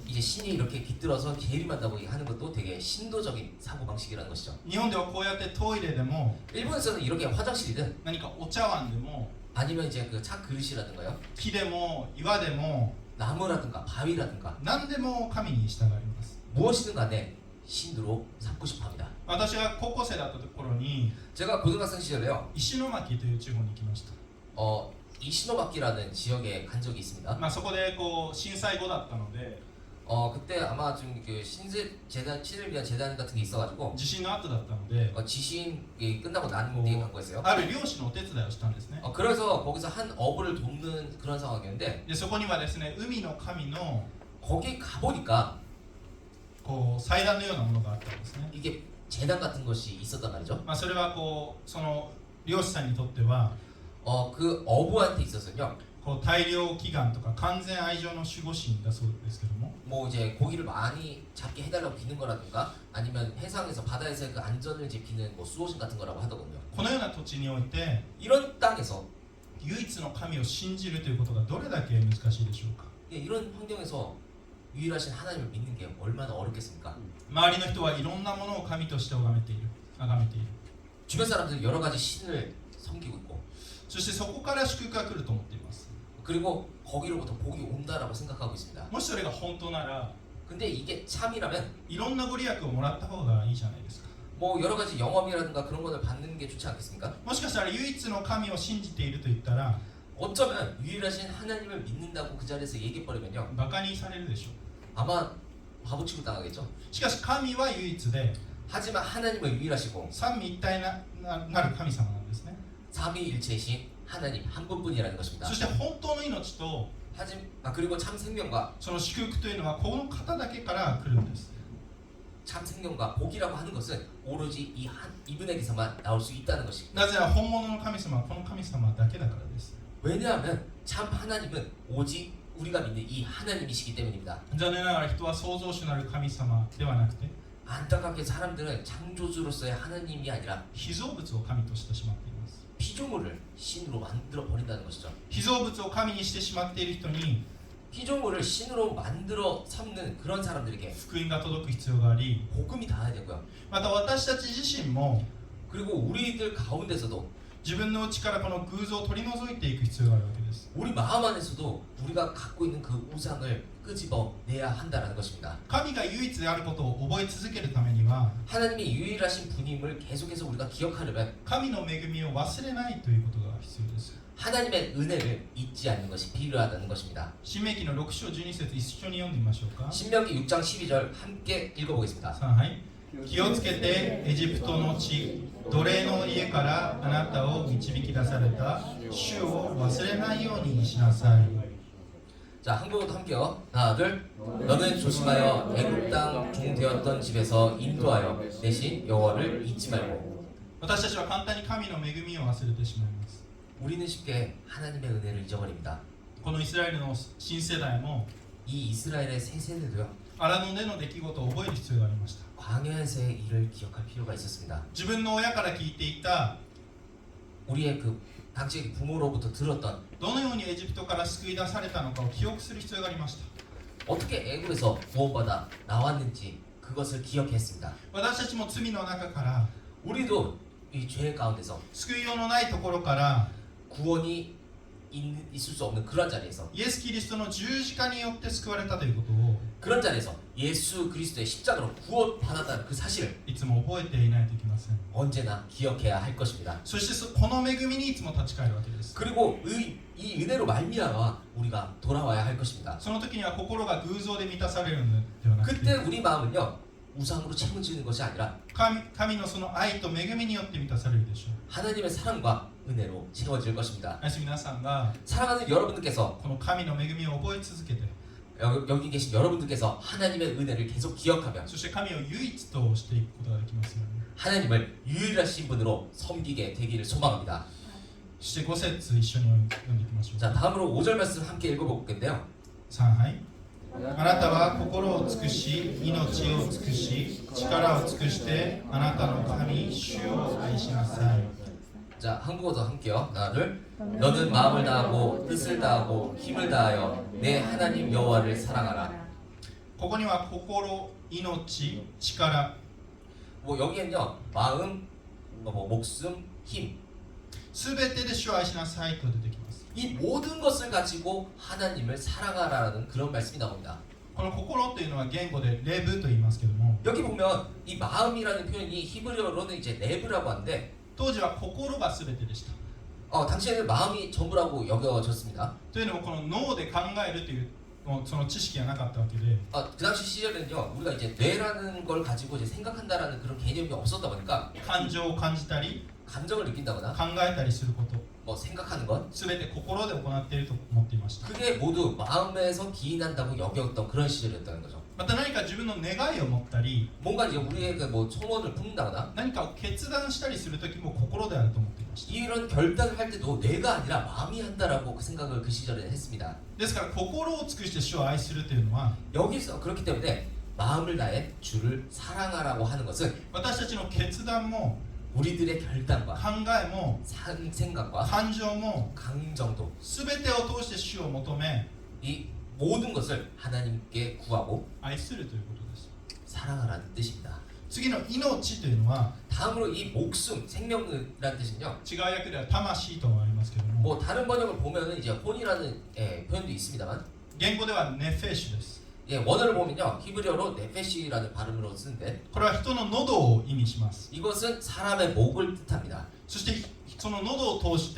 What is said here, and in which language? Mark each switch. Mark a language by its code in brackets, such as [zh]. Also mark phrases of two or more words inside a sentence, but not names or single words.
[ko] 이제 신이 이렇게 깃들어서 재림한다고 하는 것도 되게 신도적인 사고 방식이라는 것이죠. [ja] 日本ではこうやってトイレでも [ko] 일본에서는 이렇게 화장실이든 [ja] 何かお茶碗でも [ko] 아니면 이제 그 차 그릇이라든가요, [ja] 木でも岩でも [ko] 나무라든가 바위라든가 [ja] 何でも神に従います。 [ko] 무엇이든 간에 신으로 삼고 싶어합니다. [ja] 私が高校生だった頃に [ko] 제가 고등학생 시절에요. [ja] 石巻という地方に行きました。 [ko] 이시노마키라는 지역에 간 적이 있습니다. [ja] そこで震災後だったので [ko] 그때 아마 좀 그 신을 위한 재단 같은 게 있어가지고 [ja] 地震の後だったので [ko] 지신이 끝나고 난 뒤에 간 거였어요. [ja] ある漁師のお手伝いをしたんですね。 [ko] 그래서 거기서 한 어부를 돕는 그런 상황이었는데 [ja] でそこにはですね、海の神の [ko] 거기 가보니까 [ja] 祭壇のようなものがあったんですね。 [ko] 이게 재단 같은 것이 있었단 말이죠. [ja] それはその漁師さんにとっては [ko] 그 어부한테 있어서는요, [ja] 大量祈願とか完全愛情の守護神だそうですけども、 [ko] 뭐 이제 고기를 많이 잡게 해달라고 비는 거라든가 아니면 해상에서 바다에서의 그 안전을 이제 비는 뭐 수호신 같은 거라고 하더군요. [ja] このような土地において [ko] 이런 땅에서 [ja] 唯一の神を信じるということがどれだけ難しいでしょうか。 [ko] 이런 환경에서 유일하신 하나님을 믿는 게 얼마나 어렵겠습니까? [ja] 周りの人はいろんなものを神として崇めている。 [ko] 주변 사람들은 여러 가지 신을 섬기고 있고, [ja] そしてそこから祝福が来ると思っています。 [ko] 그리고 거기로부터 복이 온다라고 생각하고 있습니다. [ja] もしそれが本当なら [ko] 근데 이게 참이라면 [ja] いろんなご利益をもらった方がいいじゃないですか。 [ko] 뭐 여러 가지 영험이라든가 그런 것을 받는 게 좋지 않겠습니까? [ja] もしかしたら唯一の神を信じていると言ったら [ko] 어쩌면 유일하신 하나님을 믿는다고 그 자리에서 얘기해버리면요, [ja] バカにされるでしょう。 [ko] 아마 바보 취급 당하겠죠. [ja] しかし神は唯一で [ko] 하지만 하나님은 유일하시고 [ja] 三位一体なる神様なんですね。 [ko] 삼위일체이신 하나님 한 분뿐이라는 것입니다. [ja] そして本当の命と [ko] 그리고 참 생명과 [ja] その祝福というのはこの方だけから来るんです。 [ko] 참 생명과 복이라고 하는 것은 오로지 이분에게서만 나올 수 있다는 것입니다. [ja] なぜなら本物の神様はこの神様だけだからです。 [ko] 왜냐하면 참 하나님은 오직 우리가 믿는 이 하나님이시기 때문입니다. [ja] 残念ながら人は創造主なる神様ではなくて [ko] 안타깝게 사람들은 창조주로서의 하나님이 아니라 [ja] 被造物を神としてしまっています。 [ko] 피조물을 신으로 만들어 버린다는 것이죠. [ja] 被造物を神にしてしまっている人に [ko] 피조물을 신으로 만들어 삼는 그런 사람들에게 [ja] 福音が届く必要があり、 [ko] 복음이 닿아야 되고요. [ja] また私たち自身も [ko] 그리고 우리들 가운데서도 [ja] 自分の内からこの偶像を取り除いていく必要があるわけです。 [ko] 우리 마음 안에서도 우리가 갖고 있는 그 우상을 끄집어내야 한다는 것입니다. [ja] 神が唯一であることを覚え続けるためには [ko] 하나님이 유일하신 분임을 계속해서 우리가 기억하려면 [ja] 神の恵みを忘れないということが必要です。 [ko] 하나님의 은혜를 잊지 않는 것이 필요하다는 것입니다. [ja] 新明記の6章12節一緒に読んでみましょうか。 [ko] 신명기 6장 12절 함께 읽어보겠습니다. [ja] さあ、はい。気をつけてエジプトの地奴隷の家からあなたを導き出された主を忘れないようにしなさい。 [ko] 자, 한국어도 함께요. 하나, 둘. 너는 조심하여 애굽 땅 종되었던 집에서 인도하여 대신 여호와를 잊지 말고. [ja] 私たちは簡単に神の恵みを忘れてしまいます。 [ko] 우리는 쉽게 하나님의 은혜를 잊어버립니다. [ja] このイスラエルの新世代も [ko] 이 이스라엘의 새 세대도요. [ja] 荒野での出来事を覚える必要がありました。 [ko] 광야에서의 일을 기억할 필요가 있었습니다. [ja] 自分の親から聞いていた [ko] 우리의 그 당시 부모로부터 들었던 [ja] どのようにエジプトから救い出されたのかを記憶する必要がありました。 [ko] 어떻게 애굽에서 구원받아 나왔는지 그것을 기억했습니다. [ja] 私たちも罪の中から [ko] 우리도 이 죄 가운데서 [ja] 救いようのないところから [ko] 구원이 있을 수 없는 그런 자리에서 [ja] イエス・キリストの十字架によって救われたということを [ko] 그런 자리에서 예수 그리스도의 십자가로 구원받았다는 그 사실을 [ja] いつも覚えていないといけません。 [ko] 언제나 기억해야 할 것입니다. [ja] そしてこの恵みにいつも立ち返るわけです。 [ko] 그리고 이 은혜로 말미암아 우리가 돌아와야 할 것입니다. [ja] その時には心が偶像で満たされるのではなく [ko] 그때 [ja] て [ko] 우리 마음은요 우상으로 채워지는 것이 아니라 [ja] 神のその愛と恵みによって満たされるでしょう。 [ko] 하나님의 사랑과 은혜로 채워질 것입니다. [ja] 皆さんが [ko] 사랑하는 여러분들께서 [ja] この神の恵みを覚え続けて [ko] 여기 계신 여러분들께서 하나님의 은혜를 계속 기억하며 [ja] そして神を唯一としていくことができますように。 [ko] 하나님을 유일하신 분으로 섬기게 되기를 소망합니다. [ja] そして5節一緒に読んでいきましょう。 [ko] 자, 다음으로 5절 말씀 함께 읽어볼 건데요. [ja] 3 はいあなたは心を尽くし命を尽くし力を尽くしてあなたの神主を愛しなさい。 [ko] 자, 한국어도 함께요. 하나, 둘. 너는 마음을 다하고 뜻을 다하고 힘을 다하여 내 하나님 여호와를 사랑하라. [ja] ここには心、命、力 [ko] 뭐 여기엔요 마음, 목숨, 힘. [ja] すべてで主を愛しなさいと出てきます。 [ko] 이 모든 것을 가지고 하나님을 사랑하라는 그런 말씀이 나옵니다. [ja] この心というのは言語でレブと言いますけども [ko] 여기 보면 이 마음이라는 표현이 히브리어로는 이제 레브라고 하는데 [ja] 当時は心がすべてでした。 [ko] 당시에는 마음이 전부라고 여겨졌습니다. [ja] というのもこの脳で考えるというその知識がなかったわけで [ko] 그 당시 시절에는요 우리가 이제 뇌라는 걸 가지고 이제 생각한다라는 그런 개념이 없었다 보니까 [ja] 感情を感じたり [ko] 감정을 느낀다거나 [ja] 考えたりすること [ko] 뭐 생각하는 것 [ja] すべて心で行っていると思っていました。 [ko] 그게 모두 마음에서 기인한다고 여겼던 그런 시절이었다는 거죠. [ja] また何か自分の願いを持ったり [ko] 뭔가 이제 우리의 뭐 소원을 품는다거나 [ja] 何かを決断したりするときも心であると思っていました。 [ko] 이런 결단을 할 때도 뇌가 아니라 마음이 한다라고 그 생각을 그 시절에 했습니다. [ja] ですから心を尽くして主を愛するというのは [ko] 여기서 그렇기 때문에 마음을 다해 주를 사랑하라고 하는 것은 [ja] 私たちの決断も [ko] 우리들의 결단과 [ja] 考えも [ko] 생각과 [ja] 感情も [ko] 감정도 [ja] 全てを通して主を求め [ko] 이 모든 것을 하나님께 구하고 [ja] 愛するということです。 [ko] 사랑하라는 뜻입니다. [ja] 次の命というのは [ko] 다음으로 이 목숨, 생명이라는 뜻은요. [ja] 違う訳では魂ともありますけども [ko] 뭐 다른 번역을 보면은 이제 혼이라는 표현도 있습니다만 [ja] 言語ではネフェシュです。 [ko] 원어를 보면요 히브리어로 네페시라는 발음으로 쓰는데 [ja] これは人の喉を意味します。 [ko] 이것은 사람의 목을 뜻합니다. [ja] そしてその喉を通して